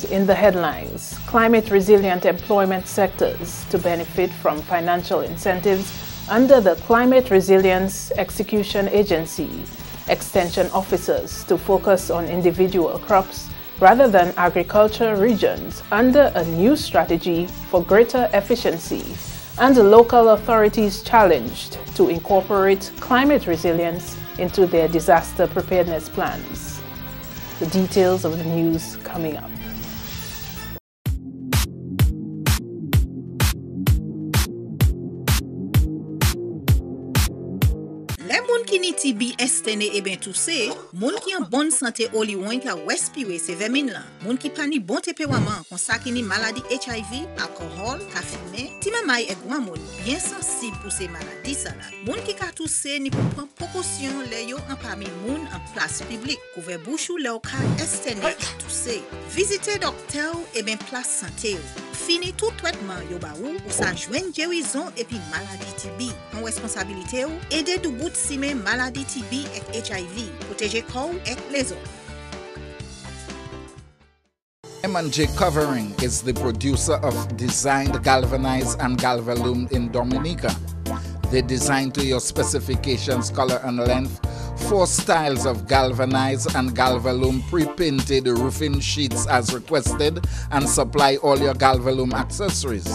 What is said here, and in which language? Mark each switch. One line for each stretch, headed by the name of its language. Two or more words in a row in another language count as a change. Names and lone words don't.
English: In the headlines, climate resilient employment sectors to benefit from financial incentives under the Climate Resilience Execution Agency, extension officers to focus on individual crops rather than agriculture regions under a new strategy for greater efficiency, and the local authorities challenged to incorporate climate resilience into their disaster preparedness plans. The details of the news coming up.
Guadeloupean Creole French: Les moun ki ni TB estene e ben tout se, moun ki en bonne santé oli wen ka respire se vermine la. Moun ki pa ni bon tempérament kon sa ki ni maladie HIV, alcool, ka fume, ti mamay e gwa moun bien sensible pour ces maladies ça là. Moun ki ka tousse ni pou prendre précaution le yo en parmi moun en place publique, couvert bouche ou le ka estene tousse. Visiter docteur e ben place santé yo. Fini tout traitement yo ba ou sa joine guérison et puis maladie TB. En responsabilité ou aider du bout si men maladie TB et HIV, protéger corps et les autres.
English: M&J Covering is the producer of designed galvanized and galvalume in Dominica. They design to your specifications, color and length, 4 styles of galvanized and galvalume pre-painted roofing sheets as requested, and supply all your galvalume accessories.